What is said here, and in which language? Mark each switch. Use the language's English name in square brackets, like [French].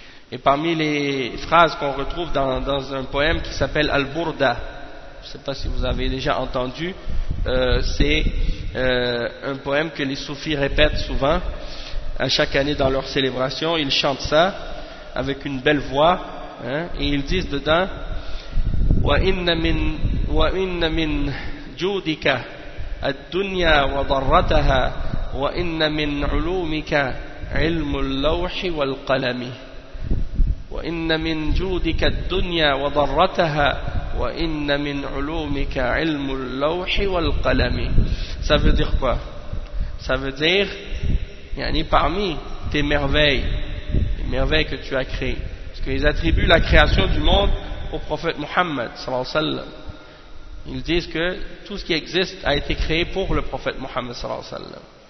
[French] Et parmi les phrases qu'on retrouve dans un poème qui s'appelle Al-Burda, ne sais pas si vous avez déjà entendu, c'est un poème que les soufis répètent souvent à chaque année dans leur célébration. Ils chantent ça avec une belle voix, hein, et ils disent dedans [Arabic] وَإِنَّ مِنْ جُودِكَ الدُّنْيَا وَضَرَّتَهَا وَإِنَّ مِنْ عُلُومِكَ عِلْمُ اللَّوْحِ وَالْقَلَمِ وَإِنَّ مِنْ جُودِكَ الدُّنْيَا وَضَرَّتَهَا وَإِنَّ مِنْ عُلُومِكَ عِلْمُ اللَّوْحِ وَالْقَلَمِ. [French] Ça veut dire quoi? Ça veut dire, yani, parmi tes merveilles, les merveilles que tu as créées, parce qu'ils attribuent la création du monde au prophète Muhammad sallallahu alayhi wa sallam. Ils disent que tout ce qui existe a été créé pour le prophète Muhammad sallallahu alayhi wa sallam.